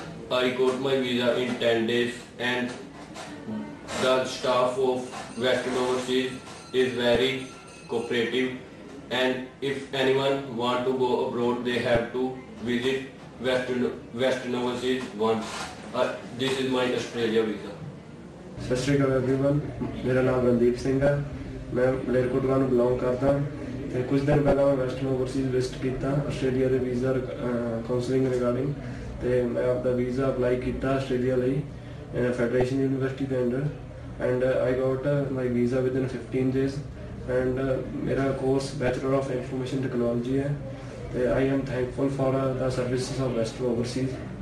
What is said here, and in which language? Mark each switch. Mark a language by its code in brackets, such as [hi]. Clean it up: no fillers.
[en] I got my visa in 10 days, and the staff of Western Overseas is very cooperative, and if anyone want to go abroad, they have to visit Western Overseas once. This is my Australia visa. [pa] ਸਤਿ ਸ਼੍ਰੀ ਅਕਾਲ everyone, मेरा नाम रणदीप सिंह है, मैं मलेरकोटला ਨੂੰ belong ਕਰਦਾ। ਤੇ ਕੁਝ ਦਿਨ ਪਹਿਲਾਂ ਮੈਂ ਵੈਸਟਰਨ ਓਵਰਸੀਜ਼ ਵਿਜ਼ਿਟ ਕੀਤਾ ਆਸਟ੍ਰੇਲੀਆ ਦੇ ਵੀਜ਼ਾ ਕਾਉਂਸਲਿੰਗ ਰਿਗਾਰਡਿੰਗ, ਤੇ ਮੈਂ ਆਪਦਾ ਵੀਜ਼ਾ ਅਪਲਾਈ ਕੀਤਾ ਆਸਟ੍ਰੇਲੀਆ ਲਈ ਫੈਡਰੇਸ਼ਨ ਯੂਨੀਵਰਸਿਟੀ ਦੇ under, [en] and I got my visa within 15 days, [pa] and ਮੇਰਾ course bachelor of information technology ਹੈ, ਤੇ [en] I am thankful for the services of [pa] western Overseas.